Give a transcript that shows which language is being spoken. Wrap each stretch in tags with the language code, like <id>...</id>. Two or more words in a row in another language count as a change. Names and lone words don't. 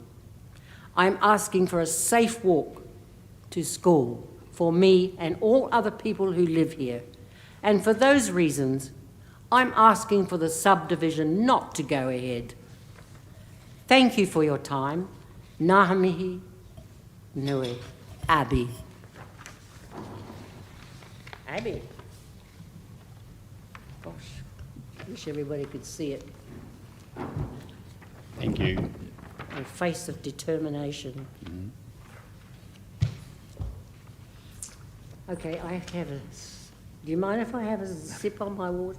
<en>I'm asking for a safe walk to school for me and all other people who live here. And for those reasons, I'm asking for the subdivision not to go ahead. Thank you for your time.</en> <mi>Ngā mihi nui, Abby.</mi> <en>Abby. Gosh, I wish everybody could see it. Thank you. A face of determination. Okay, I have a... Do you mind if I have a sip on my water?</en>